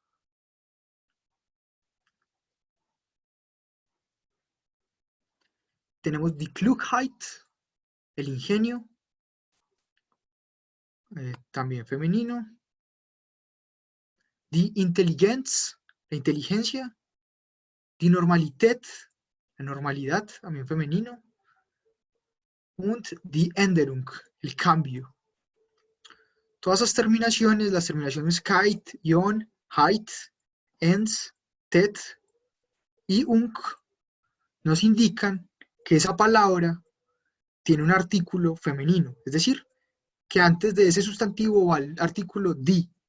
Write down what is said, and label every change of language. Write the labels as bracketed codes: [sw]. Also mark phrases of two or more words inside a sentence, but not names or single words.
[es] Tenemos [de] die Klugheit, [es] el ingenio, también femenino. [de] Die Intelligenz, [es] la inteligencia. [de] Die Normalität, [es] la normalidad, también femenino. [de] Und die Änderung, [es] el cambio. Todas esas terminaciones, las terminaciones kite, ion, heit, ens, tet y unk, nos indican que esa palabra tiene un artículo femenino, es decir, que antes de ese sustantivo va el artículo die.